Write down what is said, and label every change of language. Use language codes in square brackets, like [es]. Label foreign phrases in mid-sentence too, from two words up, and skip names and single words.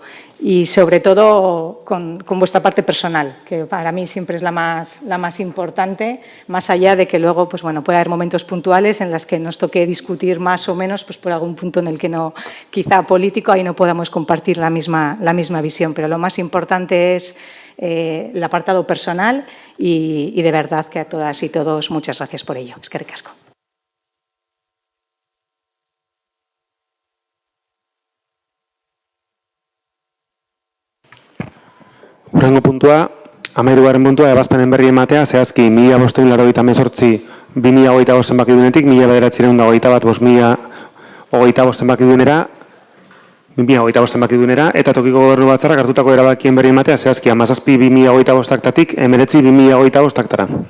[es] Y sobre todo con vuestra parte personal, que para mí siempre es la más importante, más allá de que luego pues bueno, puede haber momentos puntuales en los que nos toque discutir más o menos pues por algún punto en el que no, quizá político, ahí no podamos compartir la misma visión, pero lo más importante es el apartado personal y de verdad que a todas y todos muchas gracias por ello. [eu] Eskerrik asko. Hurrengo puntua, 13. puntua, ebazpenen berri ematea, zehazki 1588 2025 zenbakidunetik, 1921 2025 zenbakidunera, 2025 zenbakidunera, eta tokiko gobernu batzarrak hartutako erabakien berri ematea, zehazki 17 2025 taktatik, 19 2025 taktara.